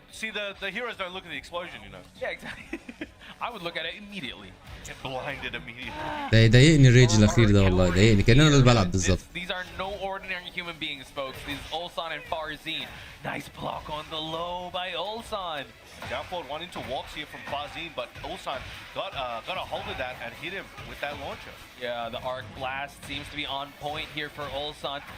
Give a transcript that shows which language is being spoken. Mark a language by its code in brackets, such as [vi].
[en] See, the heroes don't look at the explosion, you know. Yeah, exactly. I would look at it immediately. Get blinded immediately. [ar] ده يضايقني الريج الاخير ده والله، يضايقني كأن انا اللي بلعب بالظبط. [en] These are no ordinary human beings, folks. These is Ulsan and Farzine. Nice block on the low by Ulsan. Down forward one into walks here from Farzine, but Ulsan got a hold of that and hit him with that launcher. Yeah, the arc blast seems to be on point here for Ulsan.